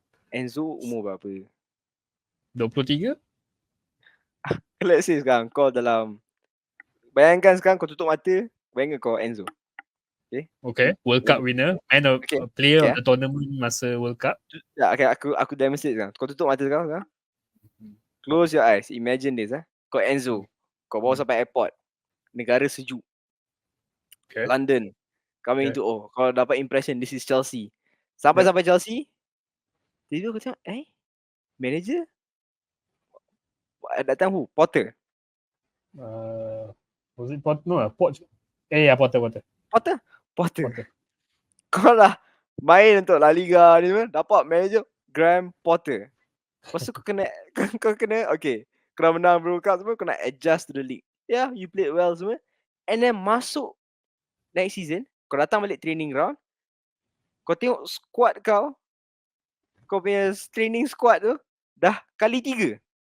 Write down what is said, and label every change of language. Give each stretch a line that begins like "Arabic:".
Malay: Enzo umur berapa? 23? Let's say sekarang kau dalam, bayangkan sekarang kau tutup mata, bayangkan kau Enzo.
English: Okay, World Cup winner and a player of the tournament masa World Cup.
Malay: Ya, okay, aku demonstrate sekarang. Kau tutup mata sekarang.
English: Close your eyes. Imagine this.
Malay: Kau Enzo. Kau bawa sampai airport. Negara sejuk. Okay. London. Coming into, kau dapat impression
English: this is Chelsea.
Malay: Sampai Chelsea. Tiba-tiba kau tengok, manager?
English: At that time who?
Malay: Potter.
English: Was it Potter? No, Potter. Potter.
Malay: Kau lah main untuk La Liga ni kan, dapat manager Graham Potter. Lepas tu kau kena okay, kau dah menang World Cup semua, kau nak
English: adjust to the league. Yeah, you played well semua.
Malay: And then masuk
English: next season,
Malay: kau datang balik
English: training ground,
Malay: kau tengok squad kau punya training squad tu dah kali 3.